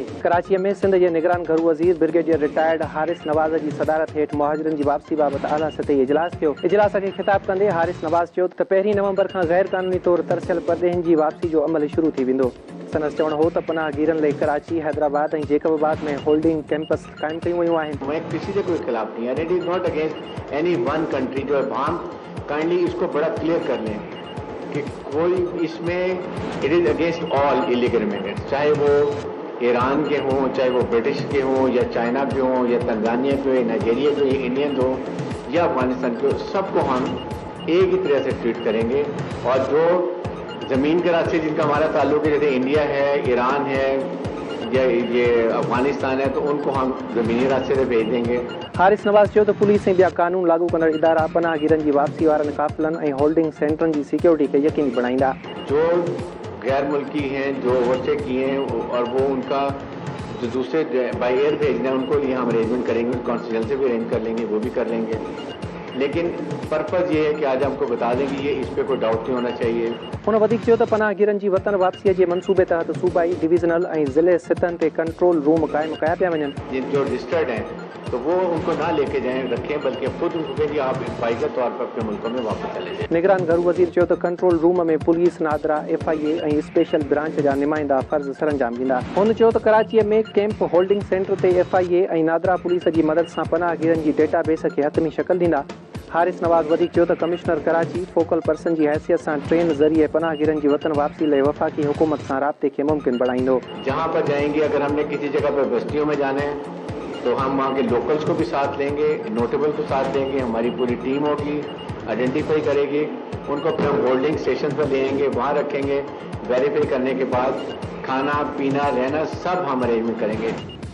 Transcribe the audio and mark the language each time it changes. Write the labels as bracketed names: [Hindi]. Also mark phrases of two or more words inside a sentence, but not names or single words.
[Sindhi] कराचीअ में सिंध जे निगरान घरू वज़ीर ब्रिगेडियर रिटायर्ड हारिस नवाज़ जी सदारत हेठि मुहाजिरनि जी वापसी बाबति आला सतही इजलास थियो। इजलास खे ख़िताब कंदे हारिस नवाज़ चयो त 1 नवंबर खां गैर कानूनी तौर तरसियल परॾेहियुनि जी वापसी जो अमल शुरू थी वेंदो। संदसि चवणु हो त पनाहगीरनि लाइ कराची, हैदराबाद ऐं जैकबाबाद में [English] holding camps [Sindhi] क़ाइमु कयूं वयूं आहिनि। [Hindi] मैं किसी के कोई खिलाफ नहीं है, [English] It is not against any one country. [Hindi] जो है हम काइंडली इसको बड़ा क्लियर कर लें कि कोई इसमें [English] it is against all illegal immigrants, [Hindi] चाहे वो ईरान के हों, चाहे वो ब्रिटिश के हों, या चाइना के हों, या तंजानिया के हो, नाइजीरिया के, इंडियन हो, या अफगानिस्तान के, सबको हम एक ही तरह से ट्रीट करेंगे। और जो ज़मीन के रास्ते जिनका हमारा ताल्लुक है, जैसे इंडिया है, ईरान है, या ये अफगानिस्तान है, तो उनको हम ज़मीनी रास्ते से भेज देंगे। [Sindhi] हारिस नवाज़ चयो त पुलिस ऐं ॿिया कानून लागू कंदड़ इदारा पनाहगीरनि जी वापसी वारनि काफ़िलनि ऐं होल्डिंग सेंटरनि जी सिक्योरिटी खे यकीनी बणाईंदा। [Hindi] जो गैर मुल्की हैं, जो ओवरस्टे किए हैं, और वो उनका जो दूसरे [English] by air [Hindi] भेजना है, उनको लिए हम अरेंजमेंट करेंगे, कॉन्स्टिट्यूशन से भी अरेंज कर लेंगे, वो भी कर लेंगे। लेकिन पर्पज़ ये है कि आज हमको बता दें कि ये इस पर कोई डाउट नहीं होना चाहिए। [Sindhi] हुन वधीक चयो त पनाहगीरनि जी वतन वापसीअ जे मंसूबे तहत सूबाई, डिवीज़नल ऐं ज़िले सतहनि ते [English] control room [Sindhi] क़ाइमु कया पिया वञनि। [Hindi] जिन जो रजिस्टर्ड हैं तो वो उनको ना लेके जाएं, रखें, बल्कि खुद उनको कहें कि आप बाकायदा तौर पर अपने मुल्कों में वापस चले जाएं। [Sindhi] निगरान घरू वज़ीर चयो त [English] control room [Sindhi] में पुलिस, नादरा, FIA ऐं स्पेशल ब्रांच जा नुमाइंदा फ़र्ज़ सरअंजाम ॾींदा। हुन चयो त कराचीअ में [English] camp holding center [Sindhi] ते FIA ऐं नादरा पुलिस जी मदद सां पनाहगीरनि जी डेटाबेस खे हतमी शक्ल ॾींदा। हारिस नवाज़ वधीक चयो त कमिश्नर कराची [English] focal person [Sindhi] जी हैसियत सां ट्रेन ज़रिए पनाहगीरनि जी वतन वापसी लाइ वफ़ाक़ी हुकूमत सां राब्ते खे मुमकिन बणाईंदो। [Hindi] जहाँ पर जाएंगे, अगर हमने किसी जगह पर बस्तियों में जाना है तो हम वहाँ के लोकल्स को भी साथ लेंगे, नोटेबल को साथ लेंगे, हमारी पूरी टीम होगी, आइडेंटिफाई करेगी, उनको फिर हम [English] holding station [Hindi] पर ले आएंगे, वहाँ रखेंगे। वेरीफाई करने के बाद खाना पीना रहना सब हम अरेंजमेंट करेंगे।